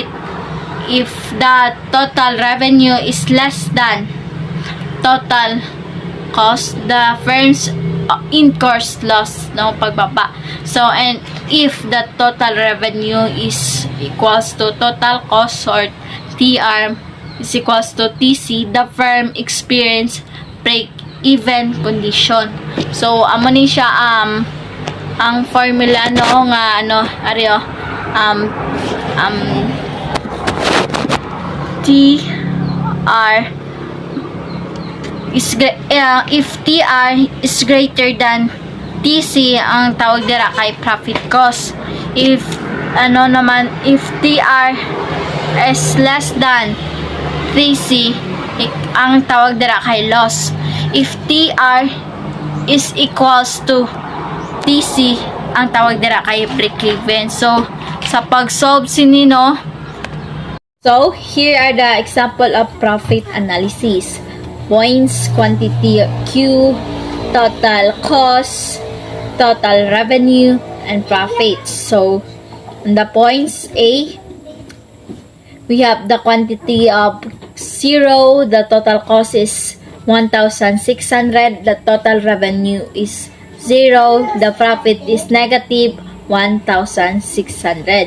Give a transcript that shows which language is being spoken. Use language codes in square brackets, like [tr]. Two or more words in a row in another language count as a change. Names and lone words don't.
[en] If the total revenue is less than total cost, the firm's incurs loss, no, pagbaba. So, and if the total revenue is equals to total cost or TR is equals to TC, the firm experience break-even condition. So, [hil] amo ni siya ang formula no nga [en] TR is if TR is greater than TC, [hil] ang tawag dira kay [en] profit cost. If if TR is less than TC, [hil] ang tawag dira kay [en] loss. If TR is equals to TC, [hil] ang tawag dira kay [en] break-even. [hil] So, sa pag-solve sinino, [en] so here are the example of profit analysis. Points, quantity Q, total cost, total revenue, and profits. So, on the points A, we have the quantity of 0, the total cost is 1,600, the total revenue is 0, the profit is negative 1,600.